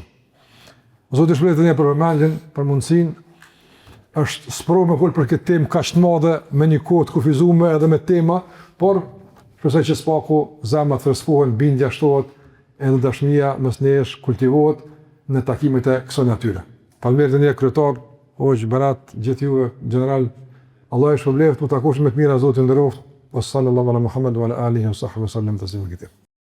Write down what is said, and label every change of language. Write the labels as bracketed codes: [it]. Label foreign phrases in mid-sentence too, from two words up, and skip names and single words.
[sq] Zoti shpërblet ne për vëmendjen, për mundësinë, është sprovë me folë për këtë temë kaq të madhe, me një kohë të kufizuar edhe me tema, por shpresoj që spaku zemrat freskëfohen, bindja shtohet, edhe dashnia mes nesh kultivohet në takimet e kësaj natyre. Falënderit ne kryetar, hoxh Berat, gjithë juve general, Allah e shpëlbeft, mu takosh me të mira Zotin nderoft, [ar] صلى الله على محمد وعلى آله وصحبه وسلم تسليما كثيرا.